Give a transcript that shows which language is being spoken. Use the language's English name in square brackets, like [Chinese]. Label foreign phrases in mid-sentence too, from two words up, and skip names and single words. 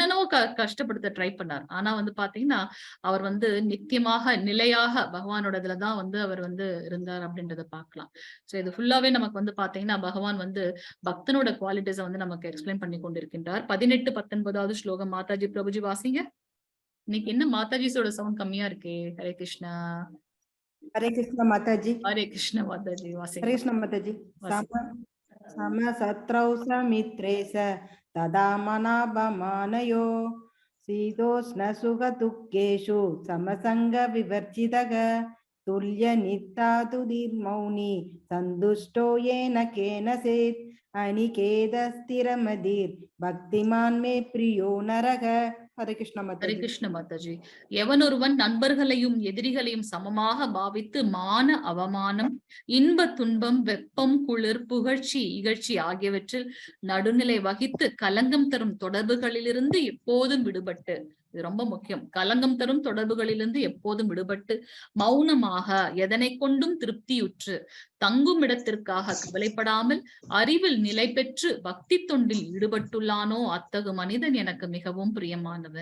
[Tamil] என்னென்னவோ கஷ்டப்படுத்த [English] try try [Tamil] பண்ணார். ஆனா வந்து பாத்தீங்கன்னா அவர் வந்து நித்தியமாக நிலையாக பகவானோட இதுலதான் வந்து அவர் வந்து இருந்தார் அப்படின்றத பார்க்கலாம். சோ இது ஃபுல்லாவே நமக்கு வந்து பாத்தீங்கன்னா பகவான் வந்து பக்தனோட குவாலிட்டிஸ வந்து நமக்கு எக்ஸ்பிளைன் பண்ணி கொண்டிருக்கின்றார். 18-19வது ஸ்லோகம் மாதாஜி பிரபுஜி வாசிங்க. இன்னைக்கு என்ன மாதாஜிஸோட சவுண்ட் கம்மியா இருக்கே. ஹரே கிருஷ்ணா. [Hindi] हरे कृष्ण माता जी। हरे कृष्ण माताजी हरे [Tamil] வாசிங்க. [Hindi] कृष्ण माता जी। [Tamil] வாசிங்க. [Sanskrit] समशत्रौ समित्रे स तदा मनापमानयो शीतोष्णसुखदुःखेषु समसङ्गविवर्जितः तुल्यनित्यातुर्मौनी सन्तुष्टो येन केनचित् अनिकेतस्थिरमतिर् भक्तिमान् मे प्रियो नरः। [Hindi] हरे कृष्ण माता ஹரே जी। कृष्ण माताजी. [Tamil] எவனொருவன் நண்பர்களையும் எதிரிகளையும் சமமாக பாவித்து மான அவமானம், இன்ப துன்பம், வெப்பம், குளிர், புகழ்ச்சி, இகழ்ச்சி ஆகியவற்றில் நடுநிலை வகித்து கலங்கம் தரும் தொடர்புகளிலிருந்து எப்போதும் விடுபட்டு, இது ரொம்ப முக்கியம், கலங்கம் தரும் தொடர்புகளிலிருந்து எப்போதும் விடுபட்டு மௌனமாக எதனை கொண்டும் திருப்தியுற்று தங்கும் இடத்திற்காக கவலைப்படாமல் அறிவில் நிலை பெற்று பக்தி தொண்டில் ஈடுபட்டுள்ளானோ அத்தகு மனிதன் எனக்கு மிகவும் பிரியமானவன்.